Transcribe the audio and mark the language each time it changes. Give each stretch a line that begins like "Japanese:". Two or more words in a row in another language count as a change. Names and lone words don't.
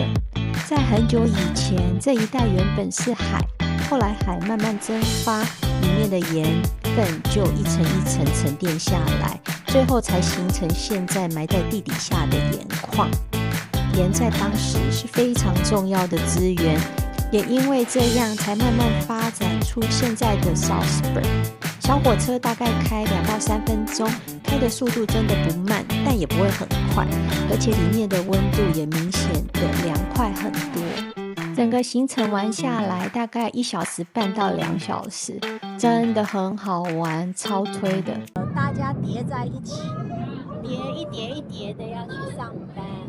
Chinese: 在很久以前，這一帶原本是海，後來海慢慢蒸發，裡面的鹽分就一層一層沉澱下來，最後才形成現在埋在地底下的鹽礦。鹽在當時是非常重要的資源，也因為這樣才慢慢發展出現在的 Salzburg。小火車大概開2到3分鐘，開的速度真的不慢，但也不會很快，而且裡面的溫度也明顯的涼快很多。整個行程玩下來大概1小時半到2小時，真的很好玩，超推的。大家疊在一起，疊一疊一疊的要去上班。